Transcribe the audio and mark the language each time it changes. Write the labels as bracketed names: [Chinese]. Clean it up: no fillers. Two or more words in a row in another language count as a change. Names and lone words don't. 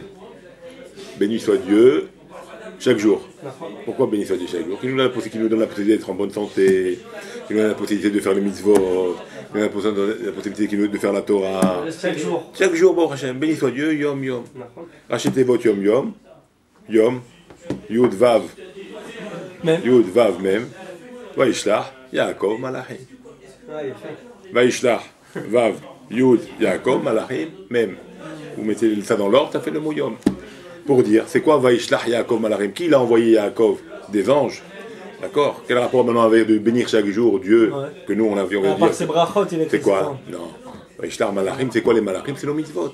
[French] Béni soit Dieu chaque jour. Pourquoi béni soit Dieu chaque jour? Qui nous donne la possibilité d'être en bonne santé, qui nous donne la possibilité de faire le mitzvot, qui nous donne la possibilité de faire la Torah. Chaque jour. Chaque jour, [Hebrew] ברוך השם. [French] Béni soit Dieu, [Hebrew] יום יום. [French] Rachetez votre [Hebrew] יום יום. [French] Yom. [Hebrew] יוד וו. יוד וו même. וישלח יעקב מלאכים. וישלח וו. יוד יעקב מלאכים même. [French] Vous mettez ça dans l'ordre, ça fait le mot Yom. Pour dire, c'est quoi [Hebrew] וישלח יעקב מלאכים? [French] Qui l'a envoyé Yaakov? Des anges. D'accord? Quel rapport maintenant avec de bénir chaque jour Dieu que nous on avions dire? C'est quoi? Non. [Hebrew] וישלח מלאכים, [French] c'est quoi les Malachim? C'est nos mitzvot.